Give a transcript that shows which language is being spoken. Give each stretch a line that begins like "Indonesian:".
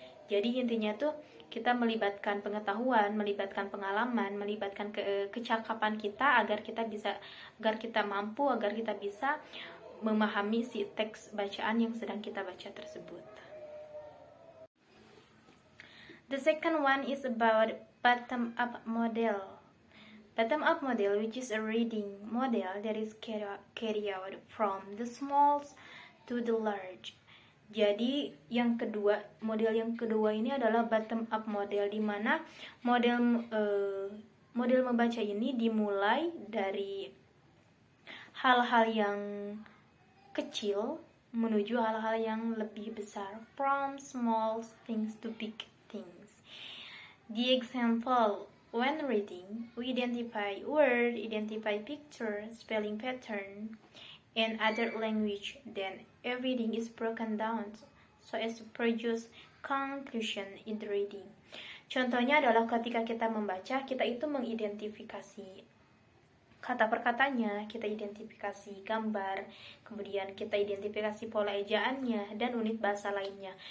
Indonesian: Jadi intinya tuh kita melibatkan pengetahuan, melibatkan pengalaman, melibatkan kecakapan kita agar kita mampu, agar kita bisa memahami si teks bacaan yang sedang kita baca tersebut.
English: The second one is about bottom-up model. Bottom-up model, which is a reading model that is carried out from the small to the large.
Indonesian: Jadi model yang kedua ini adalah bottom-up model, di mana model membaca ini dimulai dari hal-hal yang kecil menuju hal-hal yang lebih besar,
English: from small things to big things. The example, when reading, we identify word, identify picture, spelling pattern, and other language. Then everything is broken down so as to produce conclusion in the reading.
Indonesian: Contohnya adalah ketika kita membaca, kita itu mengidentifikasi kata per katanya, kita identifikasi gambar, kemudian kita identifikasi pola ejaannya, dan unit bahasa lainnya.